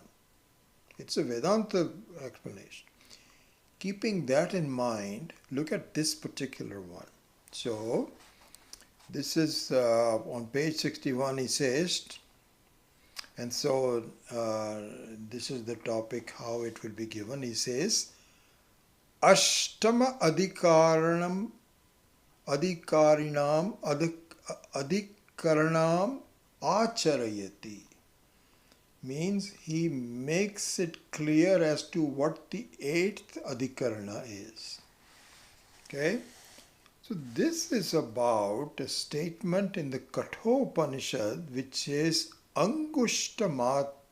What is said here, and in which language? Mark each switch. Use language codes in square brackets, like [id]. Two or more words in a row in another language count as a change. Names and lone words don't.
[en] It's a Vedanta explanation. Keeping that in mind, look at this particular one. So, this is on page 61, he says, and so this is the topic, how it will be given. He says, [sa] अष्टम अधिकरणम् आचरयति. [en] Means he makes it clear as to what the 8th adhikarana is. Okay? So this is about a statement in the Kathopanishad which is Angushtamatra.